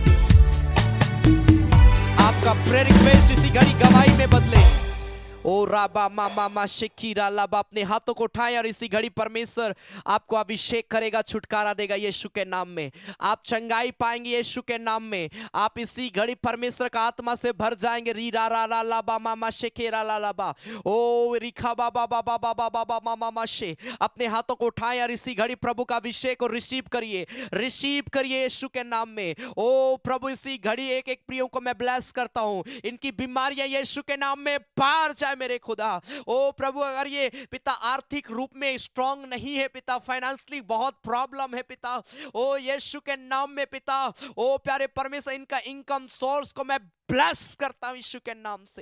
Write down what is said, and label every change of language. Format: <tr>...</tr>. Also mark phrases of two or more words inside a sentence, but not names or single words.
<hi>आपका</hi> <en>prayer request</en> <hi>इसी घड़ी गवाही में बदले। ओ राबा मामा मा शेकीरा लाबा, अपने हाथों को उठाएं और इसी घड़ी परमेश्वर आपको अभिषेक करेगा, छुटकारा देगा यीशु के नाम में। आप चंगाई पाएंगे यीशु के नाम में। आप इसी घड़ी परमेश्वर का आत्मा से भर जाएंगे। री रा रा ला लाबा मामा शेकेरा ला लाबा, ओ रिखा बाबा बाबा बाबा बाबा मामा मा शे। अपने हाथों को उठाएं और इसी घड़ी प्रभु का अभिषेक को रिसीव करिए, रिसीव करिए यीशु के नाम में। ओ प्रभु इसी घड़ी एक एक प्रियों को मैं ब्लेस करता हूं, इनकी बीमारियां यीशु के नाम में बाहर जाए मेरे खुदा। ओ प्रभु अगर ये पिता आर्थिक रूप में स्ट्रांग नहीं है पिता, फाइनेंशियली बहुत प्रॉब्लम है पिता, ओ यीशु के नाम में पिता, ओ प्यारे परमेश्वर इनका</hi> <en>income source</en> <hi>को मैं ब्लेस करता हूं यीशु के नाम से।</hi>